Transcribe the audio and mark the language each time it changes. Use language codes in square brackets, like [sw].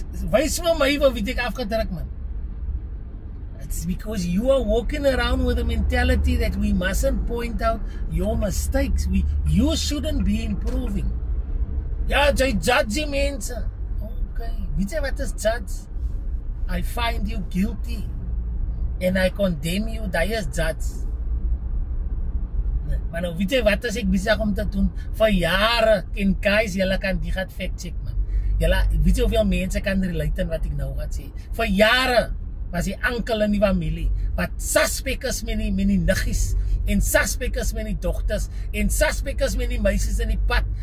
[af] Wys vir my vir wie het ek afgedruk, man. [en] It's because you are walking around with a mentality that we mustn't point out your mistakes. You shouldn't be improving. [af] Ja, jy judge mense. Okay, weet jy wat is judge? [en] I find you guilty and I condemn you. That is judge. [af] Maar nou weet jy wat as ek besig om te doen vir jare en guys, julle kan die gaan fact check, man. Julle weet jy hoeveel mense kan relate aan wat ek nou gaan sê. Vir jare was die ankel in die familie wat suspek is met die niggies en suspek is met die dogters en suspek is met die meisies in die pad.